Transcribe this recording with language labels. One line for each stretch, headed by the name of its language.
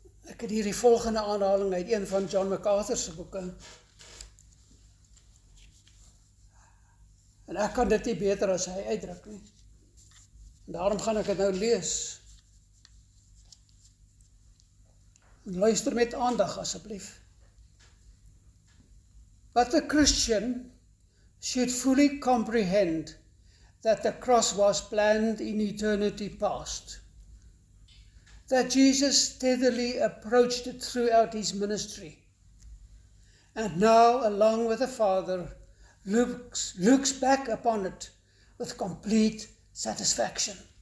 Afrikaans: Ek het hier die volgende aanhaling uit een van John MacArthur se boeke. En ek kan dit nie beter as hy uitdruk nie. En daarom gaan ek dit nou lees. En luister met aandag asseblief.
English: But the Christian should fully comprehend that the cross was planned in eternity past. That Jesus steadily approached it throughout his ministry. And now, along with the Father, looks back upon it with complete satisfaction.